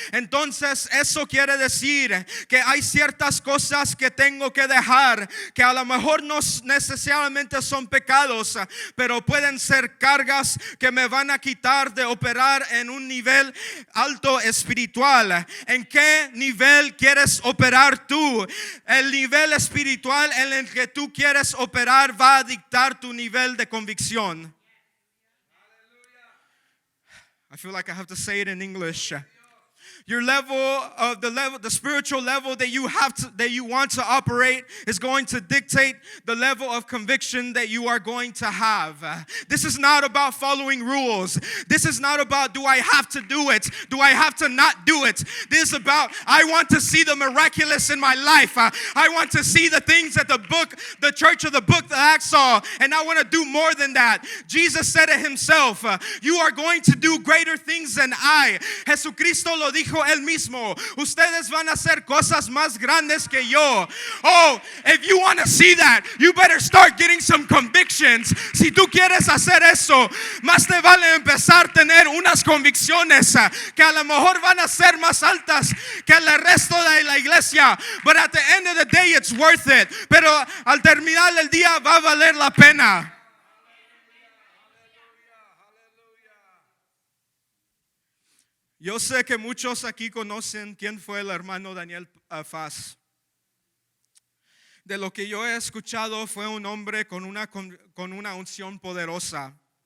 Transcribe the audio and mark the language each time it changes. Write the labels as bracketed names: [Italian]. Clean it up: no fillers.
[Spanish] Entonces eso quiere decir que hay ciertas cosas que tengo que dejar, que a lo mejor no necesariamente son pecados, pero pueden ser cargas que me van a quitar de operar en un nivel alto espiritual. ¿En qué nivel quieres operar tú? El nivel espiritual en el que tú quieres operar va a dictar tu nivel de convicción. [English] I feel like I have to say it in English. Your the spiritual level that you want to operate is going to dictate the level of conviction that you are going to have. This is not about following rules. This is not about, do I have to do it? Do I have to not do it? This is about, I want to see the miraculous in my life. I want to see the things that the church of the book of Acts saw, and I want to do more than that. Jesus said it himself, you are going to do greater things than I. [Spanish] Jesucristo lo dijo él mismo. Ustedes van a hacer cosas más grandes que yo. [English] Oh, if you want to see that, you better start getting some convictions. [Spanish] Si tú quieres hacer eso, más te vale empezar a tener unas convicciones que a lo mejor van a ser más altas que el resto de la iglesia. [English] But at the end of the day, it's worth it. [Spanish] Pero al terminar el día va a valer la pena. Yo sé que muchos aquí conocen quién fue el hermano Daniel Faz. De lo que yo he escuchado, fue un hombre con una unción poderosa.